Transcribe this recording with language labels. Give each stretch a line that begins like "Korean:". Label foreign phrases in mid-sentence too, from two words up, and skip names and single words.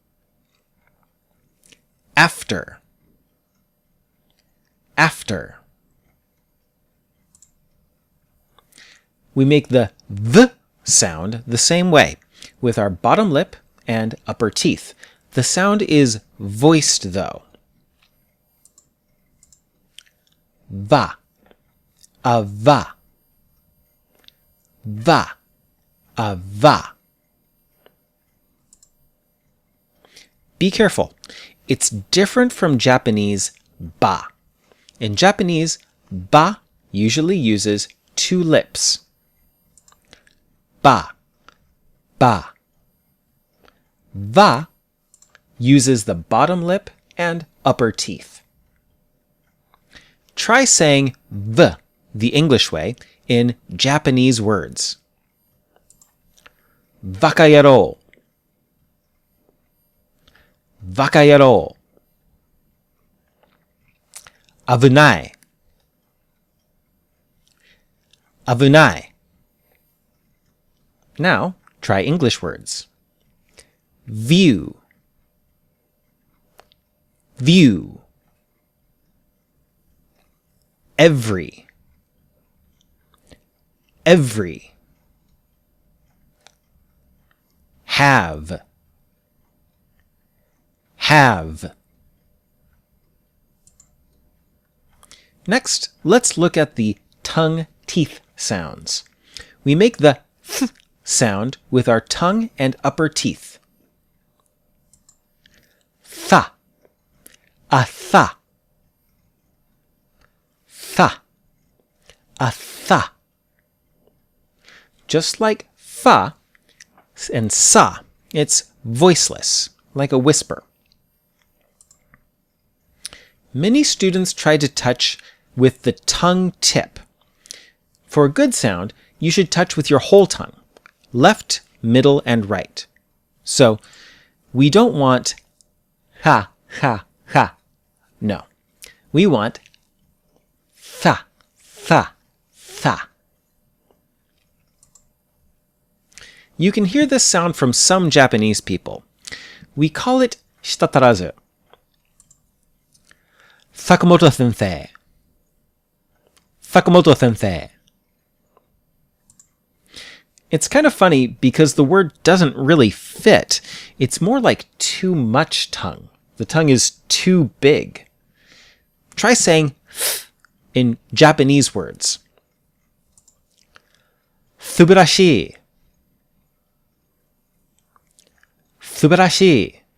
English: After, after. We make the v sound the same way, with our bottom lip and upper teeth. The sound is voiced, though. Va, a va, va, a va. Be careful. It's different from Japanese ba. In Japanese, ba usually uses 2 lips. Ba, ba. Va uses the bottom lip and upper teeth. Try saying v the English way in Japanese words.
Japanese: Bakayaro, bakayaro. Avunai, avunai.
English: Now, try English words. View, view. Every, every. Have, have. Next, let's look at the tongue-teeth sounds. We make the th sound with our tongue and upper teeth. Tha, a tha, tha, a tha. Just like fa and sa, it's voiceless, like a whisper. Many students try to touch with the tongue tip. For a good sound, you should touch with your whole tongue, left, middle, and right. So we don't want ha, ha, ha. No. We want tha, tha, tha. You can hear this sound from some Japanese people. We call it shitatarazu.
Japanese: Sakamoto sensei. Sakamoto sensei.
English: It's kind of funny because the word doesn't really fit. It's more like too much tongue. The tongue is too big. Try saying in Japanese words.
Japanese: Subarashi. Subarashi.